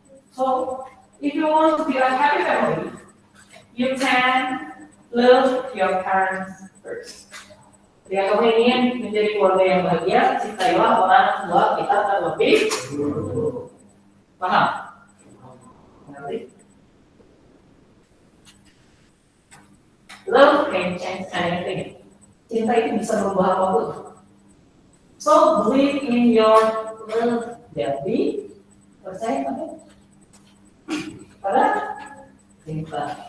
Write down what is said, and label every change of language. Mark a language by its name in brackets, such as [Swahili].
[English] So, if you want to be a happy family, you can love your parents first. [Indonesian] Jika kamu ingin menjadi keluarga yang bahagia, cintailah orang tua kita terlebih dulu. Paham? Nanti. [English] Love can change anything. [Indonesian] Cinta itu bisa merubah apapun. [English] So believe in your love. [Indonesian] Jadi percaya pada cinta.